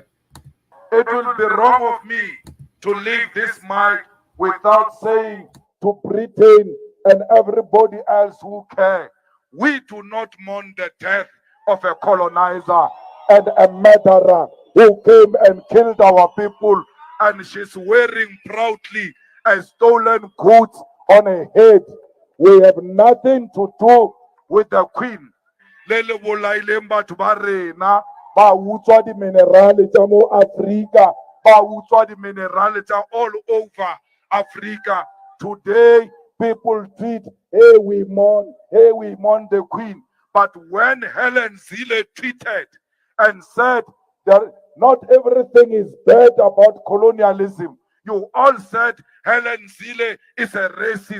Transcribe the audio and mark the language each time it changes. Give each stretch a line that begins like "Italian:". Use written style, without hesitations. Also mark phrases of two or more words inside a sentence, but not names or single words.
English: It will be wrong of me to leave this mic without saying to Britain and everybody else who care, we do not mourn the death of a colonizer and a murderer who came and killed our people, and she's wearing proudly a stolen coat on her head. We have nothing to do with the queen.
Tswana: Lele bolailemba tubarena ba utswa di minerale tsa mo Africa, ba utswa di minerale tsa
English: all over Africa. Today, people tweet, hey, we mourn the queen. But when Helen Zille tweeted and said that not everything is bad about colonialism, you all said Helen Zille is a racist.